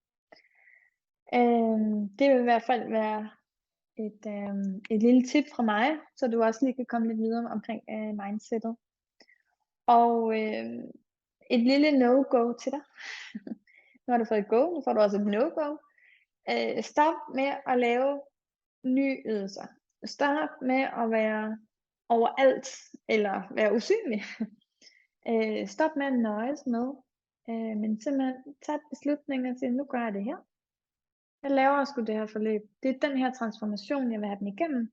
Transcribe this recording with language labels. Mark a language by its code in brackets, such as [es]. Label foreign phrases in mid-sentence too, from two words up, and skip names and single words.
[da] Det vil i hvert fald være et lille tip fra mig, så du også lige kan komme lidt videre omkring mindsetet. Og et lille no-go til dig. Nu har du fået et go, nu får du også et no-go. Stop med at lave nye ydelser. Stop med at være overalt, eller være usynlig. Stop med at nøjes med, men simpelthen tage beslutninger til, nu gør jeg det her. Jeg laver sgu det her forløb. Det er den her transformation, jeg vil have den igennem.